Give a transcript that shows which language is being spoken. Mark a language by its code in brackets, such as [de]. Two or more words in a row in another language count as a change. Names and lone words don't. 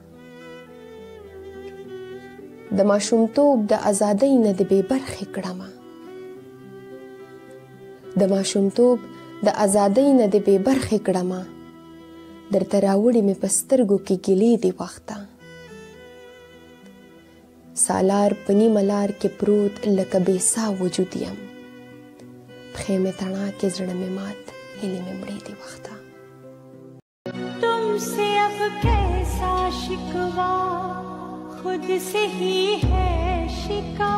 [ps] د ماشومتوب د ازادۍ نه د بې برخې کړمه، د ماشومتوب د ازادۍ نه د بې برخې کړمه، درته راوړې مې په سترګو کې ګیلې دي وخته. سالار په نیمه لار کې پروت لکه بې ساه وجود یم، پښې مې تڼاکې زړه مې مات هیلې مې مړې دي وخته. [ur] تم سے اب کیسا شکوا خود سے ہی ہے شکوا.